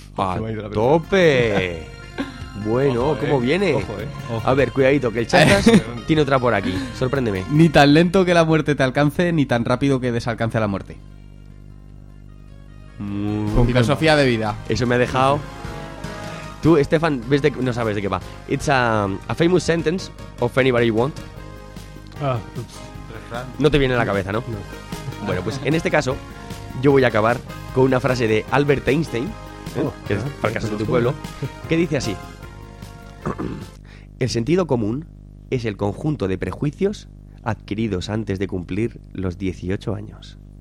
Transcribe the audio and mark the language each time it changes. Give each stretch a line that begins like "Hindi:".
Spanish: ¡A tope! Bueno, ojo, ¿cómo viene? Ojo, ojo. A ver, cuidadito, que el Chastas tiene otra por aquí. Sorpréndeme. Ni tan lento que la muerte te alcance, ni tan rápido que desalcance a la muerte. Con filosofía de vida. Eso me ha dejado. Tú, Stefan, ves de, no sabes de qué va.
English: It's a famous sentence of anybody you want.
Spanish: No te viene a la cabeza, ¿no? No. Bueno, pues en este caso yo voy a acabar con una frase de Albert Einstein, que es para el caso de tu pueblo, que dice así: el sentido común es el conjunto de prejuicios adquiridos antes de cumplir los 18 años.